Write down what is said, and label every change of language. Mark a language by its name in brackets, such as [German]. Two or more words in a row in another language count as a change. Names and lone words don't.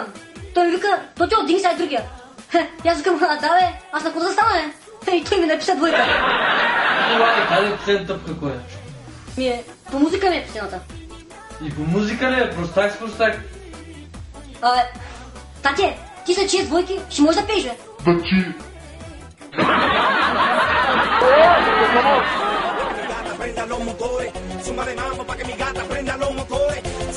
[Bulgarian] Той ми вика, Тотио, дигни сега и другия. И аз викам, да бе, аз на кого да стана, бе? И той ми написа двойка. Това е, къде е последната тъпка, кой е? Ми е, по музика ми е последната. И по музика ли е? Простак с простак. Абе, тате, ти са 6 двойки, ще можеш да пееш, бе? [Spanish] Prenda los motores, zumba de mambo pa' que mi gata prenda los motores.